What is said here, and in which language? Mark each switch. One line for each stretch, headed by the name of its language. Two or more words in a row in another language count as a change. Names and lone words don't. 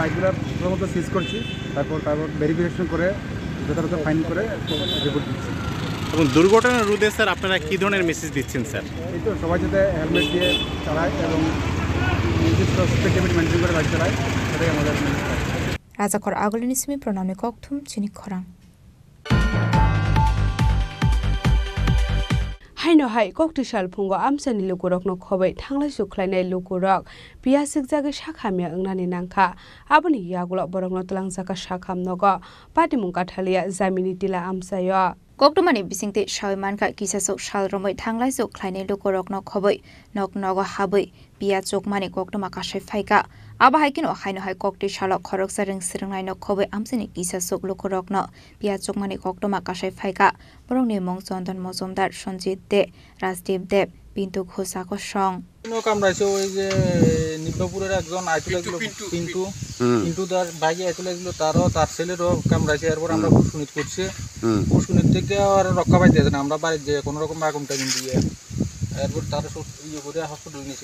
Bangla: বাইকগুলো প্রথমত সিজ করছি, তারপর ভেরিফিকেশন করে যথাযথ ফাইন করে রিপোর্ট দিচ্ছি। এবং দুর্ঘটনা রোধে স্যার আপনারা কী ধরনের মেসেজ দিচ্ছেন স্যার? এই তো সবাই যাতে হেলমেট দিয়ে চালায় এবং নির্দিষ্ট স্পিড লিমিট মেনটেন করে গাড়ি চালায়, সেটাই আমাদের
Kok Borok: রাজাখর আগলিনি সিমি প্রণামে ককথুম চিনি খরাং हायनो हाय कक्ति सालफुंगो आमसानि लुकुरकनो खबै थांलाय सुख्लायनाय लुकुरक पियासिक जागे साखामिया ओंनानि नांखा आबनि यागुल बरंनो तलांजाका साखामनगो पाटिमुं काथालिया जामिनि तिला आमसायो कक्टमानि बिसिंते सायमानखा किसासो सालरमै थांलाय सुख्लायनाय लुकुरकनो खबै नगनगो हाबै पिया चोकमानि कक्टमा कासाय फायका आबाहायकिनो हायनो हाय कक्ति सालक खरक सारं सिरंनायनो खबै आमसानि किसासो लुकुरकनो पिया चोकमानि कक्टमा कासाय फायका बरंनि मं चन्दन मजुमदार सञ्जित दे राजदीप देव पिन्टु घोषाको सं
Bangla: কামড়াইছে ওই যে নিব্বাপুরের একজন আইতে লাগলো পিন্টু তার ভাইয়ে আইতে লাগলো তার ছেলেরও কামড়াইছে। এরপর আমরা পুষ্কুনিত করছি, পুষ্কুনিত থেকে আর রক্ষা পাইতেছে না, আমরা বাড়ির যে কোনো রকম আগুন টাগুন দিয়ে এরপর তার ইয়ে করে হসপিটাল নিয়েছি।